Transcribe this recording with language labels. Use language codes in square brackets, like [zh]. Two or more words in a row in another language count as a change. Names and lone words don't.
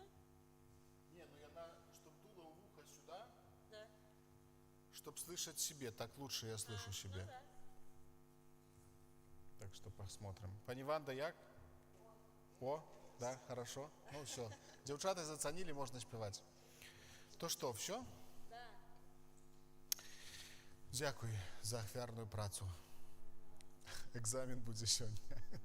[ru] Не, ну чтобы дуло в ухо сюда, Да. чтобы слышать себе. Так лучше я слышу себе. Ну да. Так что посмотрим. Пани Ванда, як? О, да, хорошо. Ну все. Девчата заценили, можно спевать. То что, все? Да. [be] Дякую за ахвярную працу. Экзамен будзе сёння.